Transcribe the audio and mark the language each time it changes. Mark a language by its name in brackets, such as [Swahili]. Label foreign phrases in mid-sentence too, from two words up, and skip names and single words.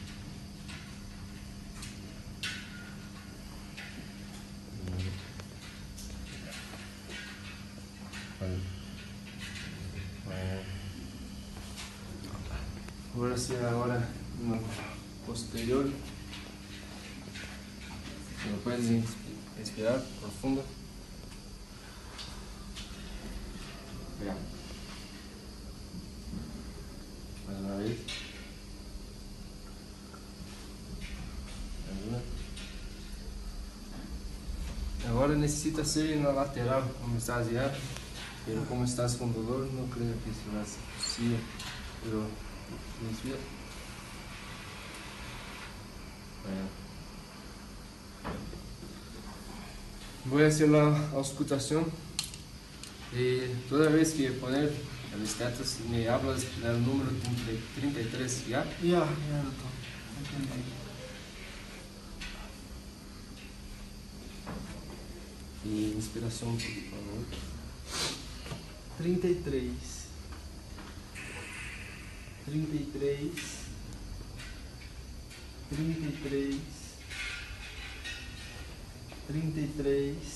[Spanish] Voy a hacer ahora una posterior. ¿Me puedes respirar profundo? Ya. [Portuguese] Mais uma vez. Agora necessita ser na lateral, como estás já. Pero como estás com dolor, não creio que isso vai ser possível. [Spanish] Pero desvia. Voy a hacer la auscultación y toda vez que poner el estatus me hablas del número 33, ¿ya? Ya, [Portuguese] doutor. Entendi. [Spanish] Y inspiración, por favor. 33. 33. 33. 33.